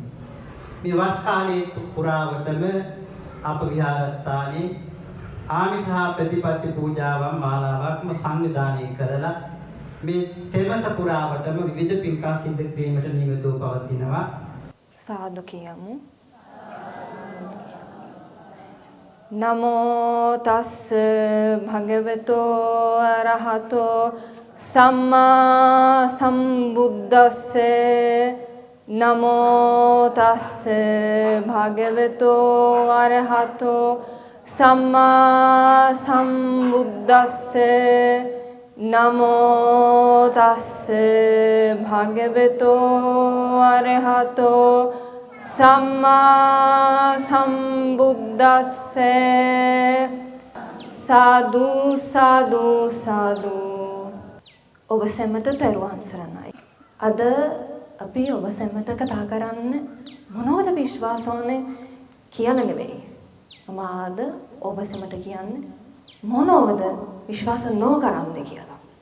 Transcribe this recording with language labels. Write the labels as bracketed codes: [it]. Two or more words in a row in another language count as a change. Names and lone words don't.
[si] මේ වස් කාලයේ පුරාවටම අප විහාරස්ථානයේ ආමිෂ ප්‍රතිපත්ති පූජාවන් මාලාවක්ම සංවිධානය කරලා මේ තෙමස පුරාවටම විවිධ පින්කම් සිදු කිරීමට නියමිතව පවතිනවා. සාදු කියමු. [pi] නමෝ තස්ස භගවතෝ අරහතෝ සම්මා සම්බුද්දස්ස නමෝ තස්ස භගවතෝ අරහතෝ සම්මා සම්බුද්දස්ස නමෝ තස්ස භගවතෝ අරහතෝ සම්මා සම්බුද්දස්ස සාදු සාදු සාදු. [si] ඔබ සැමට තෙරුවන් සරණයි. අද අපි ඔබ සැමට කතා කරන්න මොනවද විශ්වාස ඕනේ කියලා නෙවෙයි. මම ආද ඔබ සැමට කියන්නේ මොනවද විශ්වාස නොකරන්නේ කියලා.